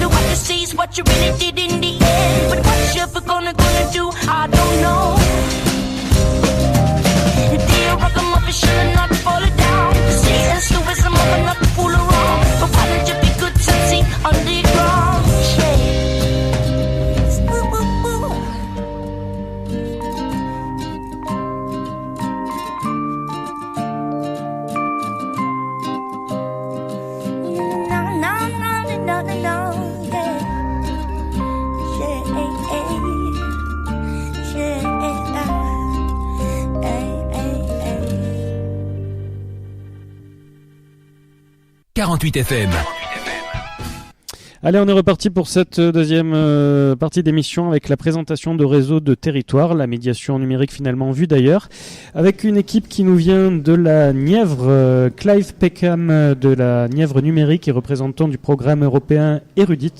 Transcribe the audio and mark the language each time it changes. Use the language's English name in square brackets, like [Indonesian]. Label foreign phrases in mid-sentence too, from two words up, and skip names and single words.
[English] What you see is what you really did in the end. But what you ever gonna do, I don't know. Dear Ragamuffin, should not fall it down. See us the wisdom of not to fool around. But why don't you be good and see on the ground? Yes. Ooh, ooh, ooh. No, no, no, no, no, no, yeah. [French] « 48 FM ». Allez, on est reparti pour cette deuxième partie d'émission avec la présentation de Réseau de territoire, la médiation numérique finalement vue d'ailleurs, avec une équipe qui nous vient de la Nièvre, Clive Peckham de la Nièvre numérique et représentant du programme européen Érudite.